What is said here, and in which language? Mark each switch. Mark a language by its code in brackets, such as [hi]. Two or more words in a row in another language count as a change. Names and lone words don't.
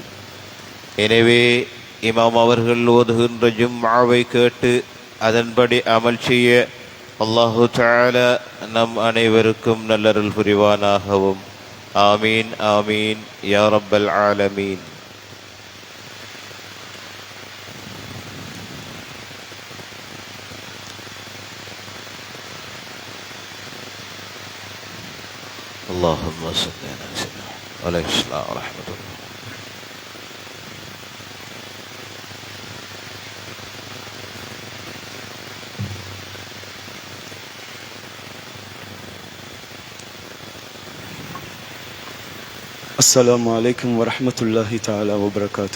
[ta] எனவே இமாம் அவர்கள் ஓதுகின்ற ஜும்ஆவை கேட்டு அதன்படி அமல் செய்ய [ar] الله تعالى [ta] நம் அனைவருக்கும் நல்லருள் புரிவானாகவும். [ar] آمين آمين يا رب العالمين. اللهم صل على سيدنا عليه السلام ورحمة الله. السلام عليكم ورحمة الله تعالى وبركاته.